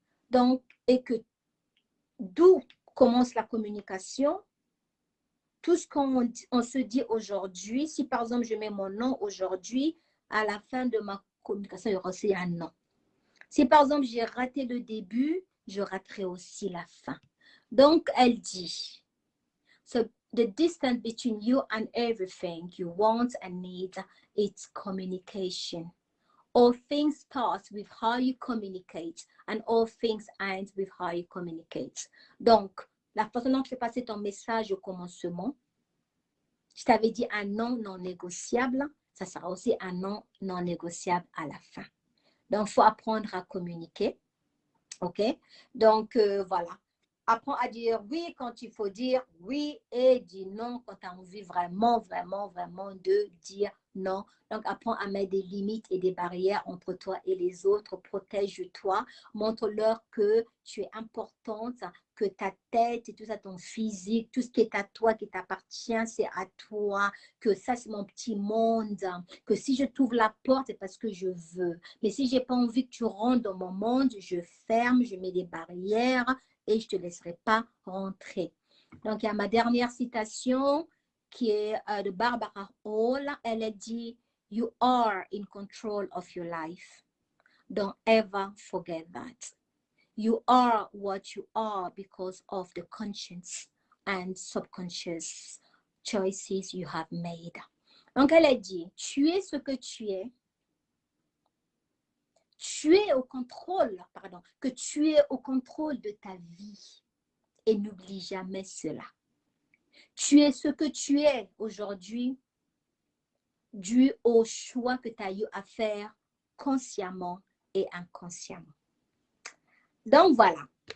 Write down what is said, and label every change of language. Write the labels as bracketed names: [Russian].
[French] Donc, et que d'où commence la communication? Tout ce qu'on se dit aujourd'hui, si par exemple je mets mon nom aujourd'hui, à la fin de ma communication, il y aura aussi un non. Si par exemple j'ai raté le début, je raterai aussi la fin. Donc elle dit, [English] so the distance between you and everything you want and need, it's communication. All things start with how you communicate and all things end with how you communicate. [French] Donc, la façon dont tu fais passer ton message au commencement, je t'avais dit un non non négociable, ça sera aussi un non non négociable à la fin. Donc, il faut apprendre à communiquer. OK? Donc, voilà. Apprends à dire oui quand il faut dire oui et dis non quand tu as envie vraiment, vraiment, vraiment de dire non. Donc, apprends à mettre des limites et des barrières entre toi et les autres. Protège-toi. Montre-leur que tu es importante, que ta tête et tout ça, ton physique, tout ce qui est à toi, qui t'appartient, c'est à toi. Que ça, c'est mon petit monde. Que si je t'ouvre la porte, c'est parce que je veux. Mais si je n'ai pas envie que tu rentres dans mon monde, je ferme, je mets des barrières et je ne te laisserai pas rentrer. Donc, il y a ma dernière citation qui est de Barbara Hall. Elle a dit, [English] you are in control of your life. Don't ever forget that. You are what you are because of the conscious and subconscious choices you have made. [French] Donc, elle a dit, tu es ce que tu es. Tu es au contrôle, pardon, que tu es au contrôle de ta vie. Et n'oublie jamais cela. Tu es ce que tu es aujourd'hui dû au choix que tu as eu à faire consciemment et inconsciemment. Donc, voilà.